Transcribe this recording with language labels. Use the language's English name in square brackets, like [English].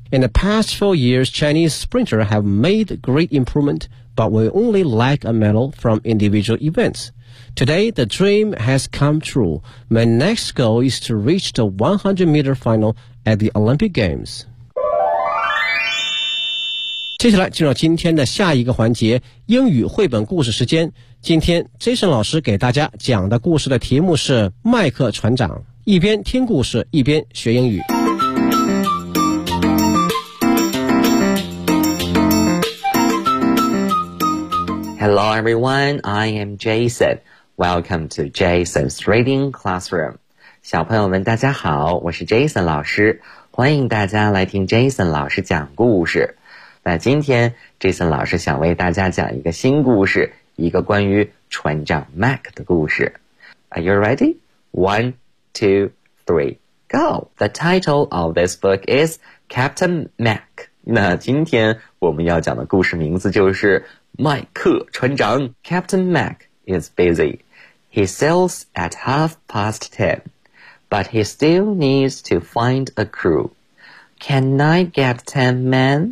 [English] In the past 4 years, Chinese sprinter have made great improvement, but we only lack a medal from individual events. Today, the dream has come true. My next goal is to reach the 100-meter final at the Olympic Games. [Chinese] 接下来进入今天的下一个环节，英语绘本故事时间。今天 Jason 老师给大家讲的故事的题目是麦克船长，一边听故事一边学英语。 [English] Hello everyone, I am Jason. Welcome to Jason's Reading Classroom. [Chinese] 小朋友们大家好，我是 Jason 老师，欢迎大家来听 Jason 老师讲故事。那今天 Jason 老师想为大家讲一个新故事，一个关于船长 Mac 的故事。 [English] Are you ready? 1, 2, 3, go! The title of this book is Captain Mac. [Chinese] 那今天我们要讲的故事名字就是麦克船长。 [English] Captain Mac is busy. He sails at 10:30, but he still needs to find a crew. Can I get 10 men?